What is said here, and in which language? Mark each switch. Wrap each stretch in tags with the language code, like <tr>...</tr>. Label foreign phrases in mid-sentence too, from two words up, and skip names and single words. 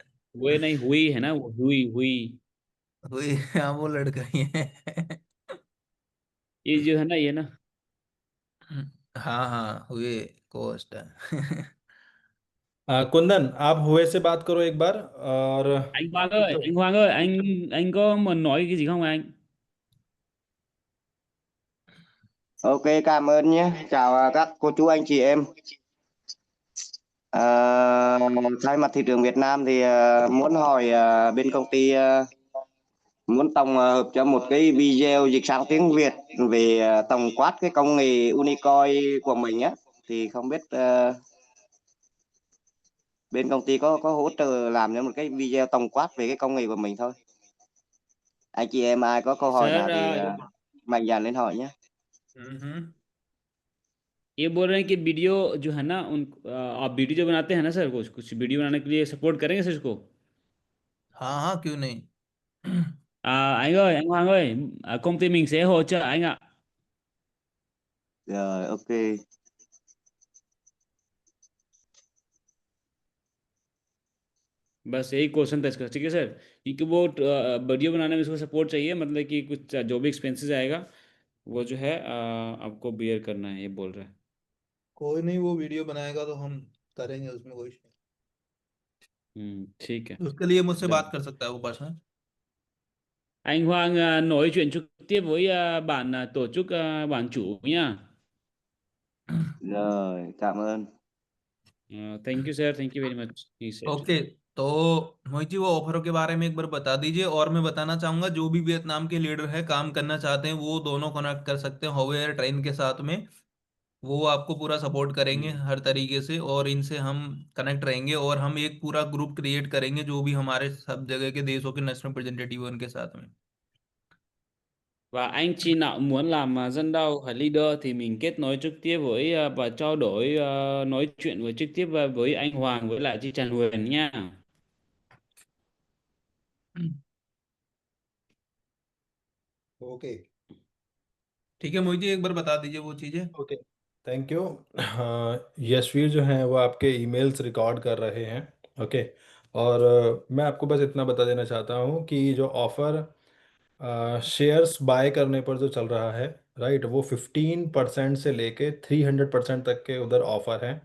<hi>हुए नहीं, हुई है ना, वो हुई हुई। वही, हाँ वो लड़का ही है। ये जो है ना, ये ना। हाँ हाँ, हुए कोस्ट है। कुंदन, आप हुए से बात करो एक बार। और</hi> <vi>Anh Hoàng</vi> <hi>ठीक</hi> <vi>ơi,</vi> <hi>तो।</hi> <vi>anh Hoàng ơi, anh có muốn nói cái gì không anh? Ok, cảm ơn nhé. Chào các cô chú anh chị em. À, thay mặt thị trường Việt Nam thì muốn hỏi bên công ty muốn tổng hợp cho một cái video dịch sang tiếng Việt về tổng quát cái công nghệ Unicoin của mình á, thì không biết bên công ty có hỗ trợ làm cho một cái video tổng quát về cái công nghệ của mình thôi. Anh chị em ai có câu hỏi Sir, nào thì mạnh dạn lên hỏi nhé. हम्म।</vi> <hi>ये बोल रहे हैं कि वीडियो जो है ना, आप वीडियो जो बनाते हैं ना सर, कुछ कुछ वीडियो बनाने के लिए सपोर्ट करेंगे सर इसको? हाँ हाँ, क्यों नहीं।</hi> <vi>Anh ơi, anh Hoàng ơi, công ty mình sẽ hỗ trợ anh ạ. Rồi, ok.</vi> <hi>बस यही क्वेश्चन था इसका, ठीक है सर। क्योंकि वो वीडियो बनाने में इसको सपोर्ट चाहिए, मतलब कि कुछ जो भी एक्सपेंसेस आएगा वो जो है आपको बियर करना है, ये बोल रहा है। कोई नहीं, वो वीडियो बनाएगा तो हम करेंगे, उसमें कोई इशू ठीक है। नहीं। उसके लिए मुझसे</hi> <vi>Được.</vi> <hi>बात कर सकता है वो पर्सन।</hi> <vi>Anh Hoàng nói chuyện trực tiếp với bạn tổ chức, bạn chủ nha. Rồi, cảm ơn.</vi> <en>Thank you sir, thank you very much, he said.</en> <hi>ओके, तो मोहित जी वो ऑफरों के बारे में एक बार बता दीजिए। और मैं बताना चाहूंगा, जो भी वियतनाम के लीडर है काम करना चाहते हैं, वो दोनों कनेक्ट कर सकते हैं हॉवेयर ट्रेन के साथ में। वो आपको पूरा सपोर्ट करेंगे हम्म। हर तरीके से, और इनसे हम कनेक्ट रहेंगे, और हम एक पूरा ग्रुप क्रिएट करेंगे जो भी हमारे सब जगह के देशों के</hi> <en>national representative</en> <hi>उनके साथ में।</hi> <vi>Và anh chị nào muốn làm dân đầu hay leader thì mình kết nối trực tiếp với và trao đổi, nói chuyện với trực tiếp với anh Hoàng với lại chị Trần Huyền nha.</vi> <hi>ओके, ठीक है मोहित जी, एक बार बता दीजिए वो चीजें।</hi> <en>okay, thank you.</en> <hi>यशवीर जो हैं वो आपके</hi> <en>emails record</en> <hi>कर रहे हैं। ओके। और मैं आपको बस इतना बता देना चाहता हूँ कि जो</hi> <en>offer shares buy</en> <hi>करने पर जो चल रहा है, राइट, वो 15% से लेके 300% तक के उधर ऑफ़र हैं।</hi>